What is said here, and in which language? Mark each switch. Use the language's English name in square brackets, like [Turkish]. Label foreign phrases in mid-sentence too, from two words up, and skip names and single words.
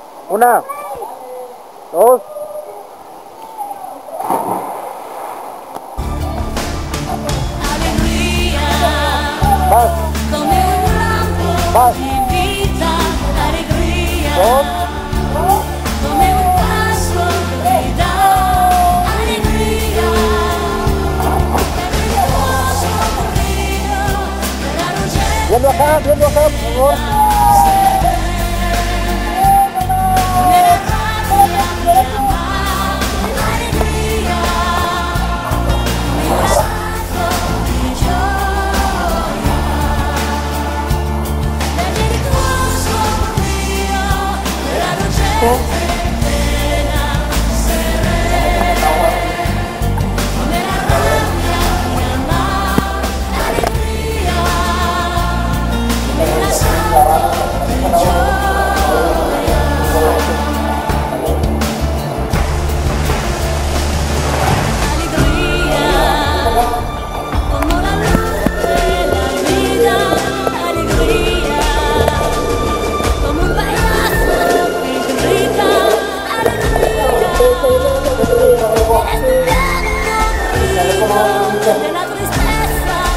[Spanish] Una, dos. Alegría, Más, [Italian] come un lampo [Spanish] más. [Italian] di vita, [Spanish] alegría, Dos. [Italian] come un passo che dà alegría, per il tuo sorriso, per la luce [Spanish] Viendo acá, por favor. [Italian] nella rabbia mia, alegría, un salto di gioia, per il tuo sorriso, per la luce serena, come la rabbia mia, alegría, un salto di gioia. [Spanish] Alegría, como la luz de la vida, alegría, como un payaso que grita, alegría, estudiando de la tristeza